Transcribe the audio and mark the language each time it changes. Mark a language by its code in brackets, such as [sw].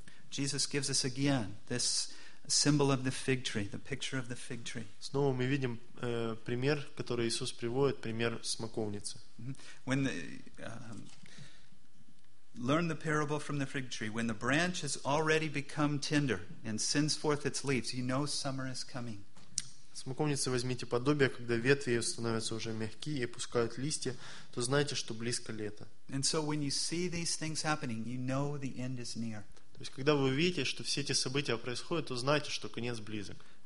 [en] Jesus gives us again this symbol of the fig tree, the picture of the fig tree. [ru] Снова мы видим пример, который Иисус приводит, пример смоковницы. [en] When the, learn the parable from the fig tree. When the branch has already become tender and sends forth its leaves, you know summer is coming. [ru] Смоковницы возьмите подобие, когда ветви ее становятся уже мягкие и пускают листья, то знайте, что близко лето. То есть, когда вы видите, что все эти события происходят, то знайте, что конец близок.